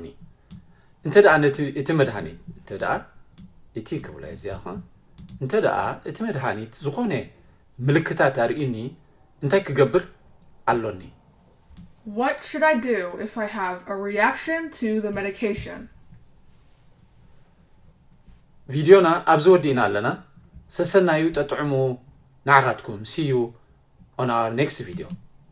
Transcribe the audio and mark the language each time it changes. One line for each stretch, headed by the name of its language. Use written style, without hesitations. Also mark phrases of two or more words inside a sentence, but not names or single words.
Tigrinya: እንተ ደኣ እቲ መድሃኒት እቲ ክብላ እዚኣኻ እንተ ደኣ እቲ መድሃኒት ዝኾነ ምልክታት ኣርእዩኒ እንታይ ክገብር ኣለኒ?
English: What should I do if I have a reaction to the medication?
Tigrinya: ቪድዮና ኣብዚ ወዲእና ኣለና ሰሰናዩ ጠጥዕሙ ንዓኻትኩም
English: see you on our next video